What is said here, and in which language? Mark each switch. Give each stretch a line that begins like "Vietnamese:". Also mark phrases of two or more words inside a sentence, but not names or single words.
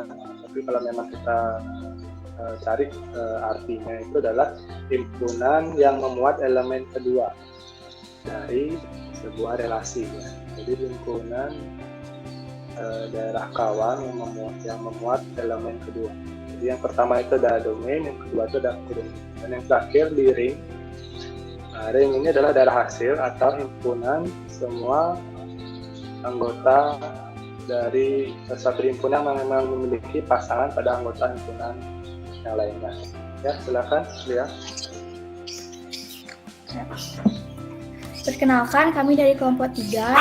Indonesian: Tapi kalau memang kita cari artinya itu adalah himpunan yang memuat elemen kedua dari sebuah relasi ya. Jadi himpunan daerah kawan yang memuat elemen kedua. Jadi yang pertama itu adalah domain, yang kedua itu adalah kodomain. Dan yang terakhir di ring. Nah, ring ini adalah daerah hasil atau himpunan semua anggota dari satu himpunan yang memang memiliki pasangan pada anggota himpunan yang lainnya. Ya, silakan lihat. Perkenalkan, kami dari kelompok 3.